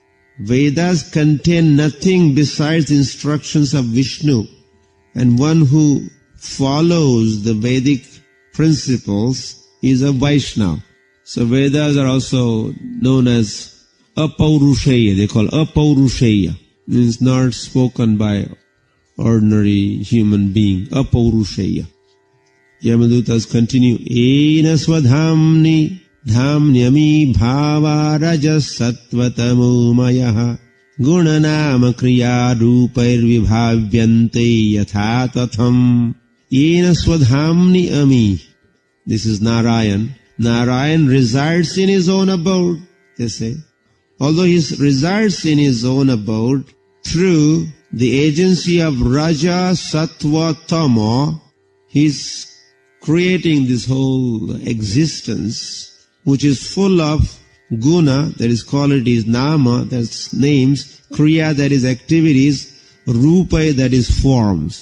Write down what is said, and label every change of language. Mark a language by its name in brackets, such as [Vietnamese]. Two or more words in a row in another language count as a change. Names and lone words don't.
[English] Vedas contain nothing besides instructions of Vishnu, and one who follows the Vedic principles is a Vaishnava. So Vedas are also known as Apaurusheya. They call Apaurusheya. Means not spoken by ordinary human being. Apaurusheya. Yamadutas continue. [Sanskrit] Ena swadhamni dhamnyami bhava rajas sattvatamo mayaha gunanama kriya rupair vibhavyante yatha tatham. Ena swadhamni ami. [English] This is Narayan. Narayan resides in his own abode, they say. Although he resides in his own abode, through the agency of [Sanskrit] Raja, Sattva, Tama, [English] he's creating this whole existence, which is full of guna, that is qualities, nama, that's names, kriya, that is activities, rupa, that is forms.